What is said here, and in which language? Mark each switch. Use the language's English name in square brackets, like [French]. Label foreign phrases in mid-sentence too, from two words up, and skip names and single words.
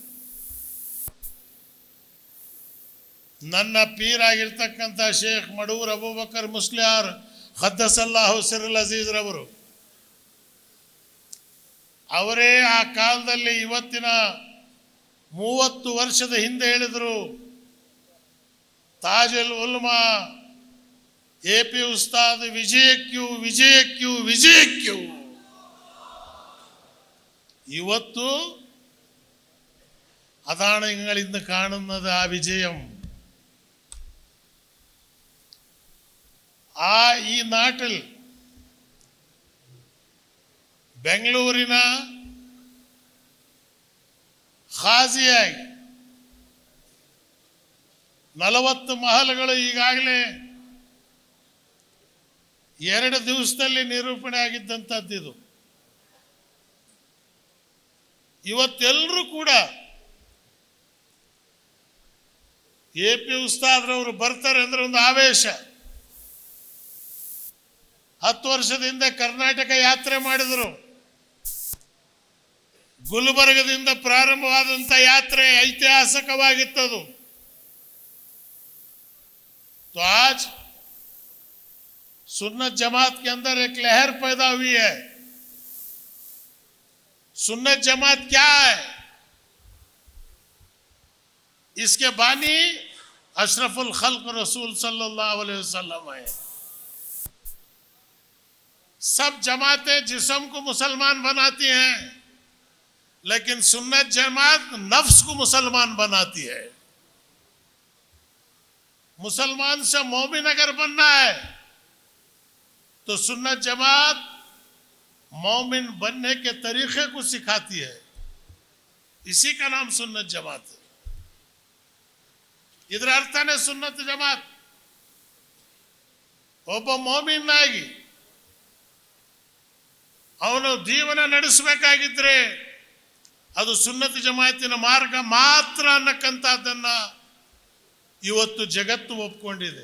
[Kannada] ನನ್ನ ಪೀರಾಗಿರ್ತಕ್ಕಂಥ ಶೇಖ್ ಮಡೂರ್ ಅಬೂಬಕರ್ ಮುಸ್ಲಿಯಾರ್ [Arabic] قدس الله سره العزيز [Kannada] ರವರು, ಅವರೇ ಆ ಕಾಲದಲ್ಲಿ ಇವತ್ತಿನ 30 ವರ್ಷದ ಹಿಂದೆ ಹೇಳಿದರು, ತಾಜುಲ್ ಉಲ್ಮಾ AP ಉಸ್ತಾದ್ ವಿಜಯಕ್ಯೂ ವಿಜಯಕ್ಯೂ ವಿಜಯಕ್ಯೂ. [Malayalam] ಇವತ್ತು അതാണിങ്ങളിന്ന് കാണുന്നത് ആ വിജയം. ഈ നാട്ടിൽ [Kannada] ಬೆಂಗಳೂರಿನ ಖಾಜಿಯಾಗಿ 40 ಮಹಲ್ಗಳು ಈಗಾಗಲೇ 2 ದಿವಸದಲ್ಲಿ ನಿರೂಪಣೆ ಆಗಿದ್ದಂಥದ್ದು. ಇವತ್ತೆಲ್ಲರೂ ಕೂಡ AP ಉಸ್ತಾದ್ರವರು ಬರ್ತಾರೆ ಅಂದ್ರೆ ಒಂದು ಆವೇಶ. 10 ವರ್ಷದಿಂದ ಕರ್ನಾಟಕ ಯಾತ್ರೆ ಮಾಡಿದರು. ಗುಲ್ಬರ್ಗದಿಂದ ಪ್ರಾರಂಭವಾದಂಥ ಯಾತ್ರೆ ಐತಿಹಾಸಿಕವಾಗಿತ್ತದು. [Hindi] तो आज सुन्नत जमात के अंदर एक लहर पैदा हुई है. सुन्नत जमात क्या है? इसके बानी [Arabic] أشرف الخلق [Hindi] रसूल [Arabic] صلى الله عليه وسلم [Hindi] है. सब जमातें जिस्म को मुसलमान बनाती हैं, लेकिन सुन्नत जमात नफ्स को मुसलमान बनाती है. मुसलमान से मोमिन अगर बनना है तो सुन्नत जमात मोमिन बनने के तरीके को सिखाती है. इसी का नाम सुन्नत जमात है. [Kannada] ಇದರ ಅರ್ಥನೇ ಸುನ್ನತ್ ಜಮಾತ್. ಒಬ್ಬ ಮೋಮಿನ್ನಾಗಿ ಅವನು ಜೀವನ ನಡೆಸಬೇಕಾಗಿದ್ರೆ ಅದು ಸುನ್ನತ್ ಜಮಾತಿನ ಮಾರ್ಗ ಮಾತ್ರ ಅನ್ನಕ್ಕಂಥದ್ದನ್ನ ಇವತ್ತು ಜಗತ್ತು ಒಪ್ಕೊಂಡಿದೆ.